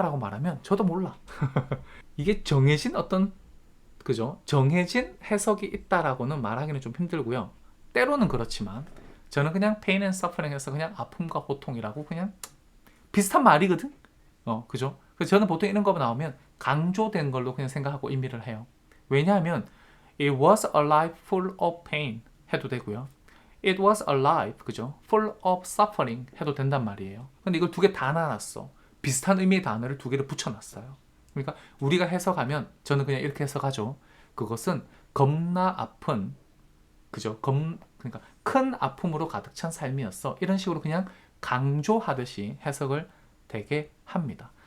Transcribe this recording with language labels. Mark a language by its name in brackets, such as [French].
[Korean] 라고 말하면 저도 몰라. 이게 정해진 그죠? 정해진 해석이 있다라고는 말하기는 좀 힘들고요. 때로는 그렇지만 저는 그냥 [English] pain and suffering [Korean] 해서 그냥 아픔과 고통이라고 그냥 비슷한 말이거든? 그죠? 그래서 저는 보통 이런 거 나오면 강조된 걸로 그냥 생각하고 의미를 해요. 왜냐하면 [English] it was a life full of pain [Korean] 해도 되고요. [English] it was a life, [Korean] 그죠? [English] full of suffering [Korean] 해도 된단 말이에요. 근데 이걸 두 개 다 나눴어. 비슷한 의미의 단어를 두 개를 붙여놨어요. 그러니까 우리가 해석하면 저는 그냥 이렇게 해석하죠. 그것은 겁나 아픈, 그죠? 그러니까 큰 아픔으로 가득 찬 삶이었어. 이런 식으로 그냥 강조하듯이 해석을 되게 합니다.